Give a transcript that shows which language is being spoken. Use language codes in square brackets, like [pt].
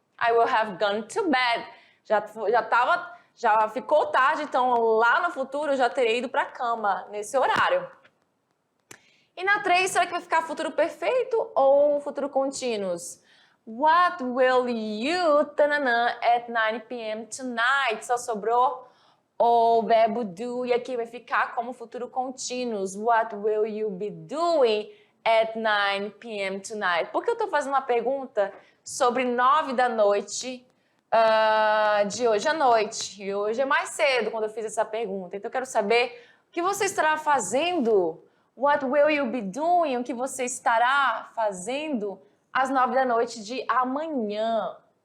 [en] I will have gone to bed. [pt] Já ficou tarde, então lá no futuro eu já terei ido para a cama nesse horário. E na 3, será que vai ficar futuro perfeito ou futuro contínuos? [en] What will you at 9 p.m. tonight? [pt] Só sobrou o verbo do e aqui vai ficar como futuro contínuos. [en] What will you be doing at 9 p.m. tonight? [pt] Por que eu estou fazendo uma pergunta sobre 9 da noite de hoje à noite? E hoje é mais cedo quando eu fiz essa pergunta. Então eu quero saber o que você estará fazendo. [en] What will you be doing? [pt] O que você estará fazendo às 9 da noite de amanhã?